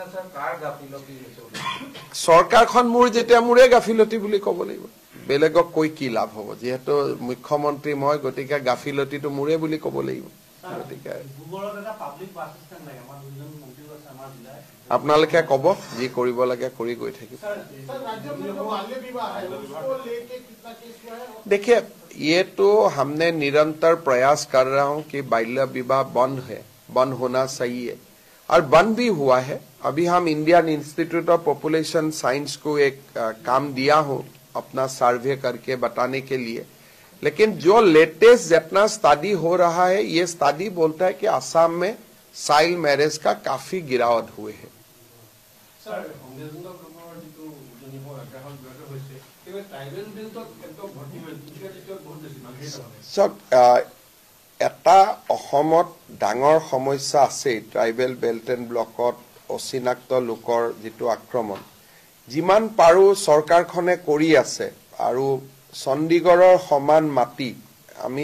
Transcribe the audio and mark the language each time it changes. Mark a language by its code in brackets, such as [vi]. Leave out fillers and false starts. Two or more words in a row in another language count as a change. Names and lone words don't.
[as] চৰকাৰখন মোৰ যেতিয়া মুৰে গাফিলতি বুলি ক'ব লাগিব বেলেগক কৈ কি লাভ হ'ব যেহেতু মুখ্যমন্ত্ৰী মই গতিকে গাফিলতিটো মুৰে বুলি ক'ব লাগিব গতিকে [hi] আপোনালোকে ক'ব যি কৰিব লাগে কৰি গৈ থাকিব देखिए ये तो हमने निरंतर प्रयास कर रहा हूं कि बाल्य विवाह बंद होना सही है और बंद भी हुआ है अभी हम इंडियन इंस्टीट्यूट ऑफ पॉपुलेशन साइंस को एक काम दिया हूं अपना सर्वे करके बताने के लिए लेकिन जो लेटेस्ट जितना स्टडी हो रहा है ये स्टडी बोलता है कि असम में [en] child marriage [hi] का काफी गिरावट हुए है [as] এটা অসমত ডাঙৰ সমস্যা আছে [en] tribal belt and blockত [as] অচিনাক্ত লোকৰ যেটো আক্ৰমণ যিমান পাৰো চৰকাৰখনে কৰি আছে আৰু চণ্ডীগড়ৰ সমান মাটি আমি